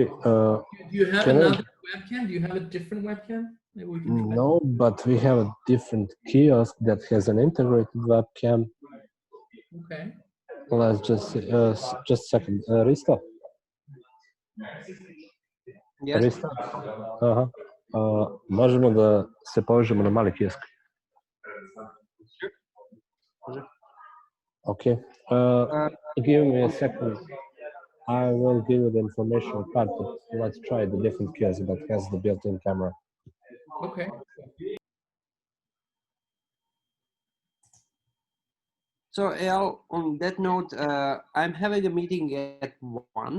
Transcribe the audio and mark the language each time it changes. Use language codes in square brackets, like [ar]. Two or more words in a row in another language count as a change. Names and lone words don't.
[en] Do you have another webcam? Do you have a different webcam? Maybe we can try. No, but we have a different kiosk that has an integrated webcam. Okay. Let's just a second. Rista? Yes. Rista? [sr] Možemo da se povežemo na mali kiosk. [en] Okay. Give me a second. I will give you the information part. Let's try the different kiosk that has the built-in camera. Okay. So Al, on that note, I'm having a meeting at 1.